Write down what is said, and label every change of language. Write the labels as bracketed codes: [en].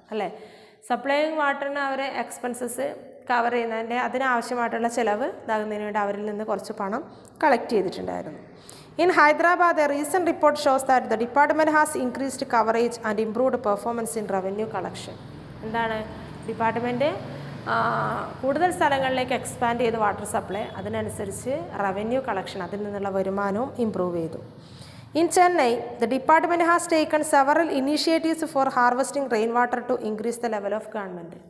[ml] അല്ലേ സപ്ലൈയിങ് വാട്ടറിന് അവർ expenses cover ചെയ്യുന്നതിൻ്റെ അതിനാവശ്യമായിട്ടുള്ള ചിലവ് ഇതാകുന്നതിന് വേണ്ടി അവരിൽ നിന്ന് കുറച്ച് പണം കളക്ട് ചെയ്തിട്ടുണ്ടായിരുന്നു. [en] In Hyderabad, a recent report shows that the department has increased coverage and improved performance in revenue collection. [ml] എന്താണ് ഡിപ്പാർട്ട്മെൻറ്റ് കൂടുതൽ സ്ഥലങ്ങളിലേക്ക് എക്സ്പാൻഡ് ചെയ്ത് വാട്ടർ സപ്ലൈ, അതിനനുസരിച്ച് റവന്യൂ കളക്ഷൻ, അതിൽ നിന്നുള്ള വരുമാനവും ഇംപ്രൂവ് ചെയ്തു. [en] In Chennai, the department has taken several initiatives for harvesting rainwater to increase the level of government.